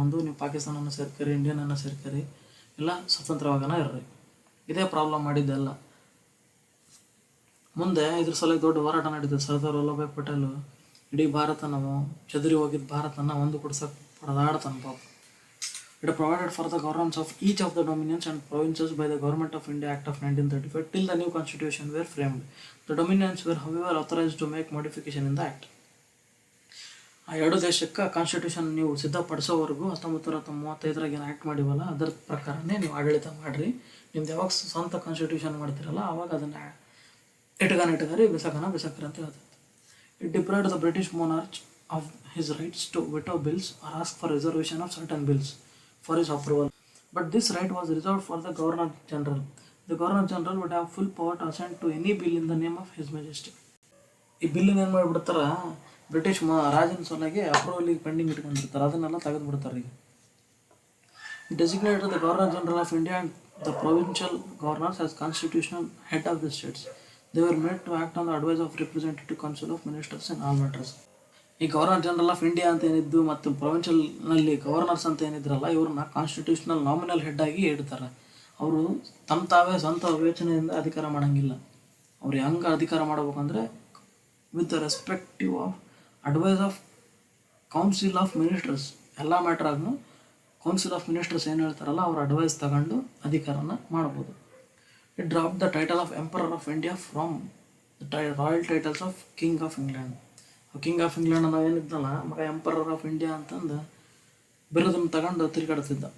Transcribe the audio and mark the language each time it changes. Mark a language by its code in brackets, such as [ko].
[kn] ಒಂದು, ನೀವು ಪಾಕಿಸ್ತಾನನ ಸೇರ್ಕರಿ, ಇಂಡಿಯನನ್ನು ಸೇರ್ಕರಿ, ಇಲ್ಲ ಸ್ವತಂತ್ರವಾಗನ ಇರ್ರಿ. ಇದೇ ಪ್ರಾಬ್ಲಮ್ ಮಾಡಿದ್ದೆಲ್ಲ. ಮುಂದೆ ಇದ್ರ ಸಲ ದೊಡ್ಡ ಹೋರಾಟ ನಡೀತದೆ. ಸರ್ದಾರ್ ವಲ್ಲಭಾಯ್ ಪಟೇಲ್ ಇಡೀ ಭಾರತನ, ಚದುರಿ ಹೋಗಿದ್ದ ಭಾರತನ ಒಂದು ಕುಡ್ಸಕ್ಕೆ ಪಡೆದಾಡ್ತಾನೆ ಪಾಪ. [en] It provided for the governance of each of the dominions and provinces by the Government of India Act of 1935 till the new constitution were framed. The dominions were however authorized to make modification in the act. [kn] ಆ ಎರಡು ದೇಶಕ್ಕೆ constitution ನೀವು ಸಿದ್ಧಪಡಿಸೋವರೆಗೂ 1935 ಏನು act ಮಾಡಿವಲ್ಲ ಅದರ ಪ್ರಕಾರನೇ ನೀವು ಆಡಳಿತ ಮಾಡಿರಿ. ನಿಮ್ದು ಯಾವಾಗ ಸ್ವಂತ ಕಾನ್ಸ್ಟಿಟ್ಯೂಷನ್ ಮಾಡ್ತಿರಲ್ಲ ಆವಾಗ ಅದನ್ನು ಇಟ್ಗಾರಿ ಬಿಸಾಕರಿ ಅಂತ ಹೇಳ್ತೈತೆ. [en] It deprived the British monarch of his rights to veto bills or ask for reservation of certain bills for his approval. But this right was reserved for the Governor General. The Governor General would have full power to assent to any bill in the name of His Majesty. [kn] ಈ ಬಿಲ್ಲಿನ ಏನು ಮಾಡಿಬಿಡ್ತಾರೆ, British ರಾಜನ ಸಲುವಾಗಿ ಅಪ್ರೂವಲಿಗೆ pending ಇಟ್ಕೊಂಡಿರ್ತಾರೆ, ಅದನ್ನೆಲ್ಲ ತೆಗೆದುಬಿಡ್ತಾರೆ. [en] ಈಗ designated the governor general of India and the provincial governors as constitutional head of the states. They were made to act on the advice of Representative Council of Ministers in all matters. [kn] ಈ governor general of India ಅಂತ ಏನಿದ್ದು ಮತ್ತು ಪ್ರೊವಿನ್ಷಿಯಲ್ನಲ್ಲಿ governors ಅಂತ ಏನಿದ್ರಲ್ಲ, ಇವ್ರನ್ನ constitutional nominal head ಆಗಿ ಇಡ್ತಾರೆ. ಅವರು ತಾವೇ ಸ್ವಂತ ವಿವೇಚನೆಯಿಂದ ಅಧಿಕಾರ ಮಾಡೋಂಗಿಲ್ಲ. ಅವ್ರು ಹೆಂಗೆ ಅಧಿಕಾರ ಮಾಡ್ಬೇಕಂದ್ರೆ [en] With the respective of advice of council of ministers. [kn] ಎಲ್ಲ ಮ್ಯಾಟ್ರಾಗೂ ಕೌನ್ಸಿಲ್ ಆಫ್ ಮಿನಿಸ್ಟರ್ಸ್ ಏನು ಹೇಳ್ತಾರಲ್ಲ ಅವ್ರ ಅಡ್ವೈಸ್ ತಗೊಂಡು ಅಧಿಕಾರನ ಮಾಡ್ಬೋದು. [en] It dropped the title of Emperor of India from the royal titles of King of England. [kn] King of England ನಾವು ಏನಿದ್ದಲ್ಲ ಮಗ emperor of India ಅಂತಂದು ಬಿರುದನ್ನು ತಗೊಂಡು ತಿರುಗಾಡ್ತಿದ್ದ.